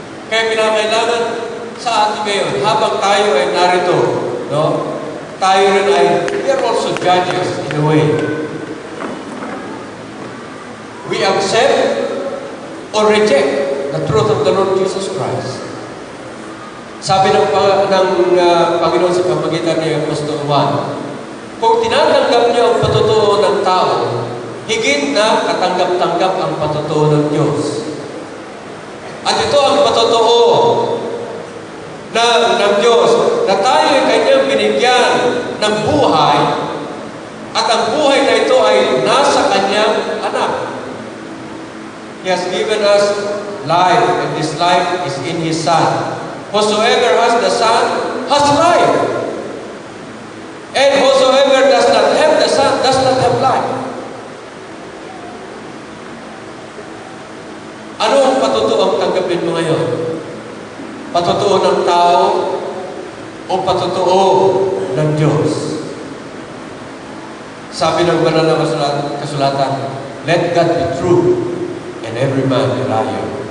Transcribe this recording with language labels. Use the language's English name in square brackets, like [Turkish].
[Filipino] Kaya kinakailangan sa atin ngayon, habang tayo ay narito, no? Tayo rin ay, [English] we are also judges in a way. We accept or reject the truth of the Lord Jesus Christ. [Filipino] Sabi ng Panginoon sa pamagitan ni Apostol Juan, kung tinatanggap niya ang patotoo ng tao, higit na katanggap-tanggap ang patotoo ng Diyos. At ito ang patotoo ng Diyos, na tayo ay kanyang binigyan ng buhay, at ang buhay na ito ay nasa kanyang anak. [English] He has given us life, and this life is in His Son. Whosoever has the Son has life. And whosoever does not have the Son does not have life. [Filipino] Ano ang patotoo ang tanggapin mo ngayon? Patotoo ng tao o patotoo ng Diyos? Sabi ng banal na kasulatan, [English] let God be true and every man a liar.